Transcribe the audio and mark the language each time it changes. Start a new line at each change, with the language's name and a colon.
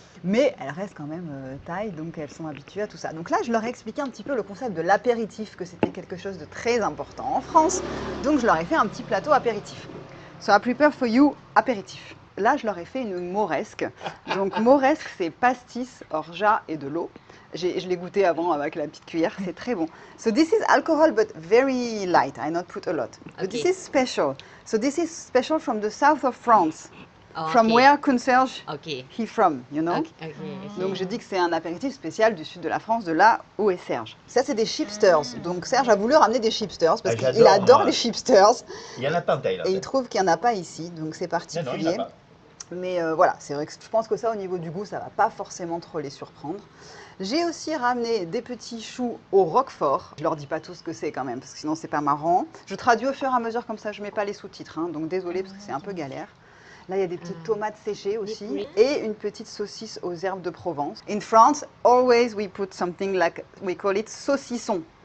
French: Mais elles restent quand même thaï, donc elles sont habituées à tout ça. Donc là, je leur ai expliqué un petit peu le concept de l'apéritif, que c'était quelque chose de très important en France. Donc je leur ai fait un petit plateau apéritif.
English: So I prepare for you apéritif.
French: Là, je leur ai fait une moresque. Donc moresque, c'est pastis, orgeat et de l'eau. Je l'ai goûté avant avec la petite cuillère, c'est très bon.
English: So this is alcohol but very light. I not put a lot. But this is special. So this is special from the south of France. Oh, From okay. where Serge Okay. he from, you know? Okay.
French: Donc je dis que c'est un apéritif spécial du sud de la France, de là où est Serge. Ça c'est des chipsters. Donc Serge a voulu ramener des chipsters parce qu'il adore moi. les chipsters. Il y en a pas en Thaïlande. Et il trouve qu'il n'y en a pas ici, donc c'est particulier. Non, il n'y en a pas. Mais voilà, c'est vrai que je pense que ça, au niveau du goût, ça ne va pas forcément trop les surprendre. J'ai aussi ramené des petits choux au roquefort. Je leur dis pas tout ce que c'est quand même, parce que sinon c'est pas marrant. Je traduis au fur et à mesure, comme ça je mets pas les sous-titres, hein, donc désolé parce que c'est un peu galère. Là, il y a des petites tomates séchées aussi et une petite saucisse aux herbes de Provence.
English: In France, always we put something like, we call it saucisson.